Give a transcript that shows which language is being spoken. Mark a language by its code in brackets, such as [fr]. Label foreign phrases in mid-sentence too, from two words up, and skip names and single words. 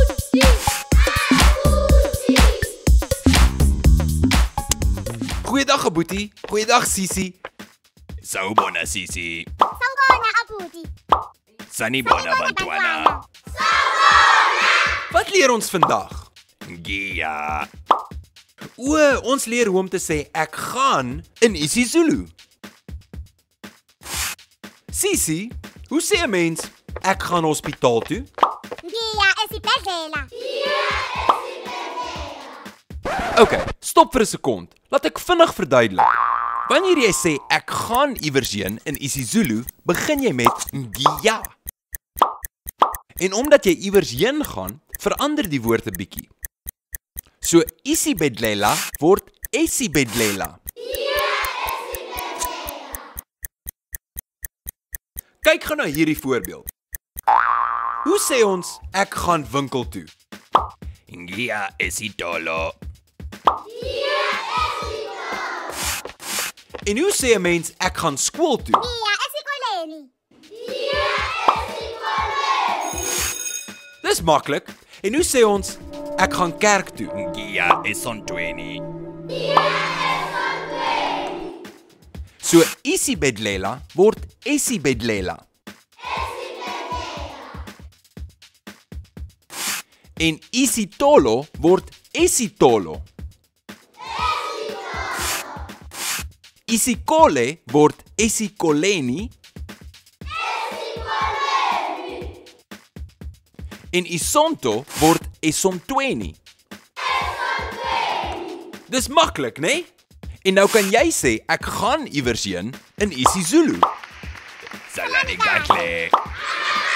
[af] Goeiedag, Aboetie. Goeiedag, Sisi. [zu] Sawubona Sisi. Sawubona, Abuti. Sanibona bantwana. [af] Wat leer ons vandag? [zu] Gia. [af] Ons leer hoe om te sê ek gaan in isiZulu. Sisi, hoe sê 'n mens ek gaan hospitaal toe? [zu] Ngiya esibhedlela. [af] OK, stop vir 'n sekond. Laat ek vinnig verduidelik. Wanneer jy sê ek gaan iewers heen in isiZulu, begin jy met ngiya. En omdat jy iewers heen gaan, verander die woord 'n bietjie. So isibedlela word esibedlela. Kyk gou na hierdie voorbeeld. Hoe sê ons ek gaan winkel toe? [zu] Gia esitolo. [af] En hoe sê 'n mens ek gaan skool toe? [zu] Ngiya esikoleni. [af] Dis maklik. En hoe sê ons ek gaan kerk toe? [zu] Gia esontweni. [af] So isibedlela word esibedlela. En isitolo word esitolo. Isikole word esikoleni. En isonto word esontweni. Dis maklik, né? Nee? En nou kan jy sê ek gaan iewers heen in isiZulu. [zu] Salani kahle.